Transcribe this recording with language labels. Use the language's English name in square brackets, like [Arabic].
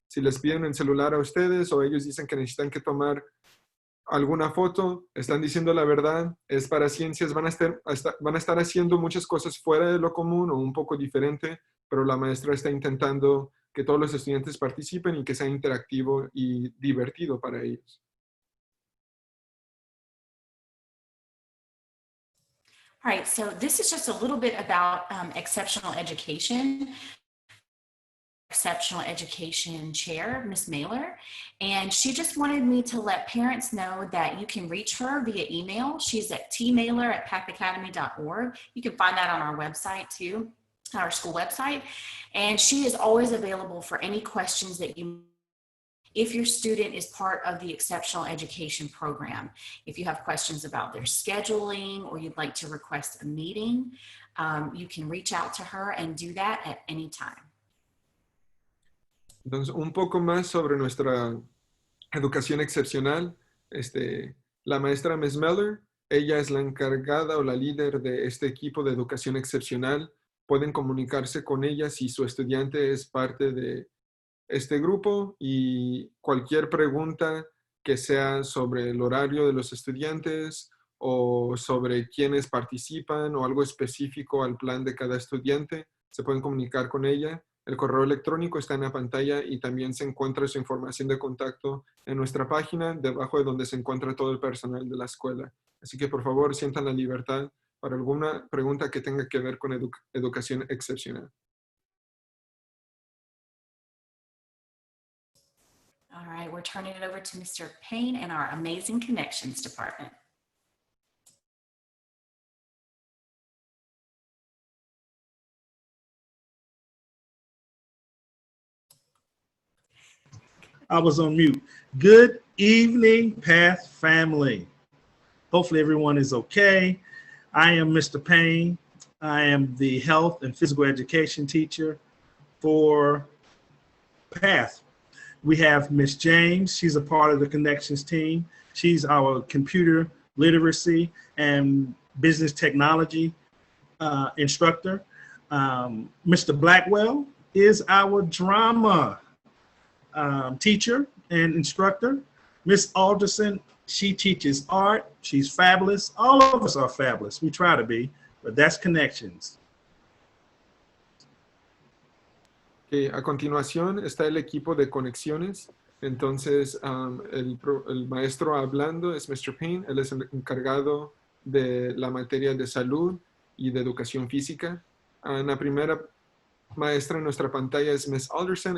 [Spanish] Si les piden el celular a ustedes o ellos dicen que necesitan que tomar alguna foto, están diciendo la verdad, es para ciencias, van a estar haciendo muchas cosas fuera de lo común o un poco diferente, pero la maestra está intentando que todos los estudiantes participen y que sea interactivo y divertido para ellos. [English] All right, so this is just a little bit about exceptional education. Exceptional Education Chair, Ms. Mailer, and she just wanted me to let parents know that you can reach her via email. She's at tmailer@pathacademy.org. You can find that on our website too, our school website, and she is always available for any questions that you if your student is part of the exceptional education program. If you have questions about their scheduling or you'd like to request a meeting, you can reach out to her and do that at any time. [Spanish] Entonces, un poco más sobre nuestra educación excepcional. La maestra Ms. Miller, ella es la encargada o la líder de este equipo de educación excepcional. Pueden comunicarse con ella si su estudiante es parte de este grupo y cualquier pregunta que sea sobre el horario de los estudiantes o sobre quiénes participan o algo específico al plan de cada estudiante, se pueden comunicar con ella. El correo electrónico está en la pantalla y también se encuentra su información de contacto en nuestra página, debajo de donde se encuentra todo el personal de la escuela. Así que por favor sientan la libertad para alguna pregunta que tenga que ver con educación excepcional. [English] All right, we're turning it over to Mr. Payne and our amazing connections department. I was on mute. Good evening, Path family. Hopefully everyone is okay. I am Mr. Payne. I am the health and physical education teacher for Path. We have Miss James. She's a part of the Connections team. She's our computer literacy and business technology instructor. Mr. Blackwell is our drama teacher and instructor. Miss Alderson, she teaches art. She's fabulous. All of us are fabulous. We try to be, but that's Connections. [Spanish] Okay, a continuación está el equipo de conexiones. Entonces, el maestro hablando es Mr. Payne. Él es el encargado de la materia de salud y de educación física. La primera maestra en nuestra pantalla es Miss Alderson.